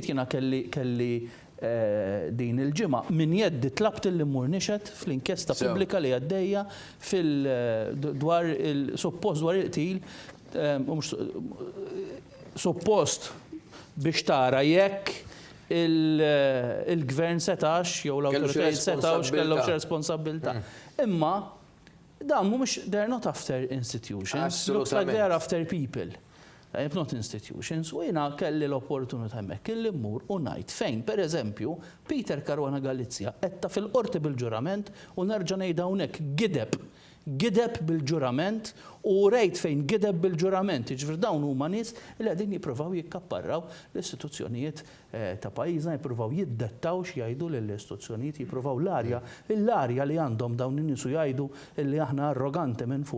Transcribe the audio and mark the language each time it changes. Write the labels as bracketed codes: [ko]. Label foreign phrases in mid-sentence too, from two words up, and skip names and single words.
[mt] Jiena kelli din il-ġimgħa min jeddi tlabt li mmur nixed fl-inkjesta pubblika li għaddejja dwar il-qtil suppost biex tara jekk il-gvern setax jew l-awtoritajiet setax kellhom xi responsabilità. Imma dawn mhumiex [en] they're not after institutions, looks like they are after people. Not institutions, [mt] u jina kelli l-opportunità hemmhekk illi mmur u ngħid fejn, pereżempju, Peter Caruana Galizia etta fil-qorti bil-ġurament u nerġa' ngħid hawnhekk gideb bil-ġurament u rejt fejn gideb bil-ġurament. Jiġifier dawn huma nies li qegħdin jippruvaw jikkapparraw l-istituzzjonijiet ta' pajjiżna, jippruvaw jiddettaw x'jgħidu lill-istituzzjonijiet, jippruvaw l-arja li għandhom dawn in-nies u jgħidu li aħna arroganti minn fuq.